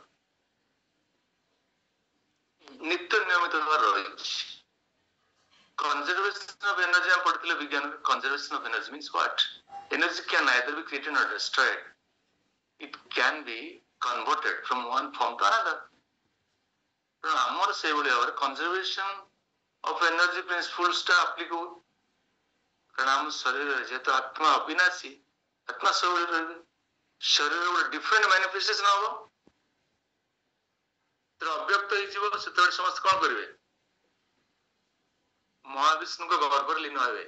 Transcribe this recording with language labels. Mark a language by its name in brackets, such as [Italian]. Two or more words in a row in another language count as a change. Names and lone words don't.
[Odia] ନିତ୍ୟ ନିୟମିତ ଭାବରେ ରହିଛି। [English] Conservation of energy [Odia] ଆମେ ପଢିଥିଲେ ବିଜ୍ଞାନରେ। [English] Conservation of energy means what? Energy can neither be created nor destroyed. It can be converted from one form to another. [Odia] ତେଣୁ ଆମର ସେଇଭଳି ଭାବରେ [English] conservation of energy principles [Odia] ଟା applicable। କାରଣ ଆମ ଶରୀରରେ ଯେହେତୁ ଆତ୍ମା ଅବିନାଶୀ, ଆତ୍ମା ସବୁବେଳେ ରହିବେ। ଶରୀରରେ ଗୋଟେ [English] different manifestation [Odia] ହବ, ଅବ୍ୟକ୍ତ ହେଇଯିବ। ସେତେବେଳେ ସମସ୍ତେ କଣ କରିବେ? ମହାବିଷ୍ଣୁଙ୍କ ଗର୍ଭରେ ଲୀନ ହେବେ।